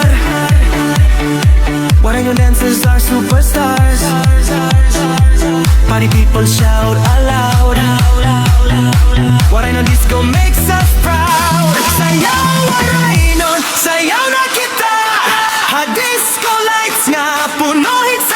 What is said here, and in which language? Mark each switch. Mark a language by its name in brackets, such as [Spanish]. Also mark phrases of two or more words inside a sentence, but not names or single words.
[English] Waraynon dancers are superstars. Party people shout aloud. Waraynon disco makes us proud. [Waray] Sayaw Waraynon, sayaw na kita. [English] Disco lights [Waray] nga puno